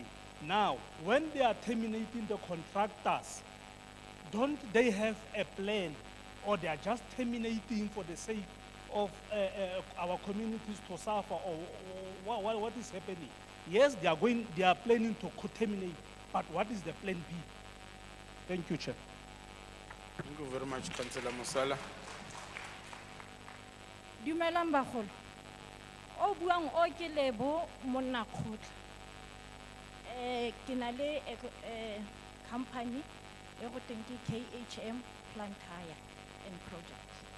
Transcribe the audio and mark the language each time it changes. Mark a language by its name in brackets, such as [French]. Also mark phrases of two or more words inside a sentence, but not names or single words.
[English] Now, when they are terminating the contractors, don't they have a plan, or they are just terminating for the sake of our communities to suffer, or what is happening? Yes, they are planning to terminate, but what is the plan B? Thank you, Chair. Thank you very much, Councillor Musala. [Tswana] Dumelang bagolo. O buang o ke Lebo monna khotla. Ke na le company e go teng ke KHM Plant Hire and Project.